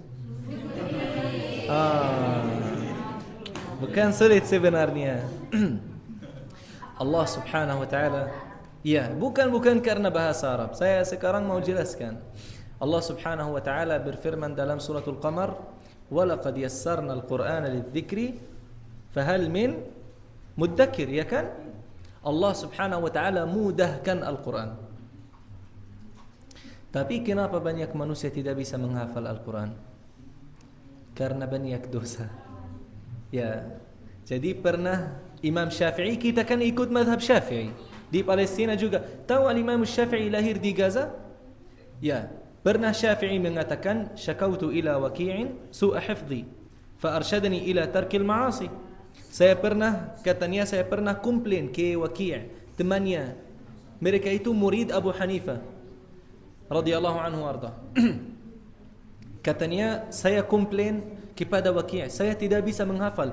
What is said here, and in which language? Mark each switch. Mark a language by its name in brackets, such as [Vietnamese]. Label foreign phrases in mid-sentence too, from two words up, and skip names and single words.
[Indonesian] Bukan sulit sebenarnya. Allah [Arabic] سبحانه وتعالى, [Indonesian] ya, bukan karena bahasa Arab. Saya sekarang mau jelaskan. Allah [Arabic] سبحانه وتعالى [Indonesian] berfirman dalam suratul Qamar, [Arabic] وَلَقَدْ يَسَّرْنَا الْقُرْآنَ لِلذِّكْرِ فَهَلْ مِنْ مُدَّكِرِ. [Indonesian] Ya kan? Allah [Arabic] سبحانه وتعالى [Indonesian] mudahkan Al-Quran. Tapi kenapa banyak manusia tidak bisa menghafal Al-Quran? Karena banyak dosa. Ya, jadi pernah Imam Syafi'i, kita kan ikut madhab Syafi'i di Palestina juga. Tahu Imam Syafi'i lahir di Gaza? Ya, pernah Syafi'i mengatakan, [Arabic] شكوت إلى وكيع سوء حفظي فأرشدني إلى ترك المعاصي. [Indonesian] Katanya saya pernah komplain ke Waki', temannya. Mereka itu murid Abu Hanifah [Arabic] رضي الله عنه [Indonesian] arda. Katanya saya komplain kepada Waki', saya tidak bisa menghafal.